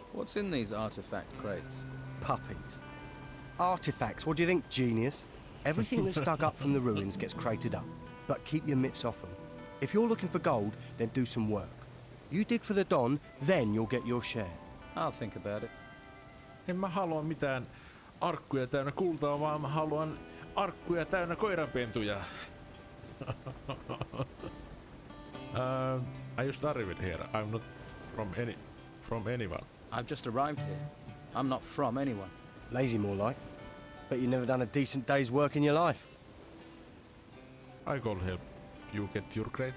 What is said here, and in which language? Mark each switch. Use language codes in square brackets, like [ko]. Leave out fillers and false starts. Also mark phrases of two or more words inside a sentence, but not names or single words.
[en] What's in these artifact crates? Puppies. Artifacts, what do you think, genius? Everything that's dug up from the ruins gets crated up, but keep your mitts off them. If you're looking for gold, then do some work. You dig for the Don, then you'll get your share. I'll think about it. [fi] En mä halua mitään arkkuja täynnä kultaa, vaan mä haluan arkkuja täynnä koiranpentuja. [en] I just arrived here. I'm not from anyone. I've just arrived here. I'm not from anyone. Lazy more like. Bet you never done a decent day's work in your life. I could help you get your crates.